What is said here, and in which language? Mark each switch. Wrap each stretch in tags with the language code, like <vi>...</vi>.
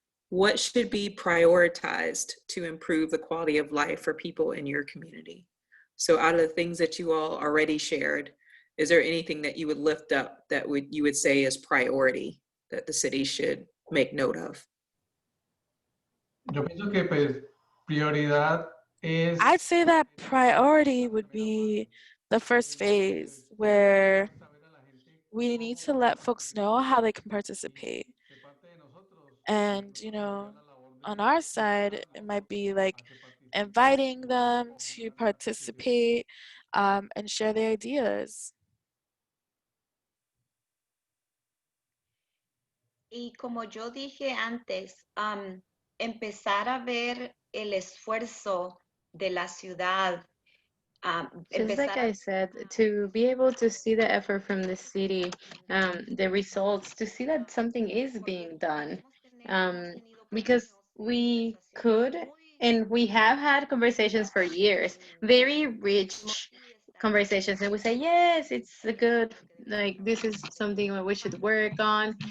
<en>What should be prioritized to improve the quality of life for people in your community? So out of the things that you all already shared, is there anything that you would lift up that you would say is priority that the city should make note of?</en> <es>Yo pienso que pues prioridad es</es> <en>I'd say that priority would be the first phase where we need to let folks know how they can participate. And, you know, on our side, it might be like inviting them to participate and share their ideas.</en> <es>Y como yo dije antes, empezar a ver el esfuerzo de la ciudad.</es> <en>Just like I said, to be able to see the effort from the city, the results, to see that something is being done. Because we could, and we have had conversations for years, very rich conversations, and we say, yes, it's a good, like, this is something that we should work on.</en>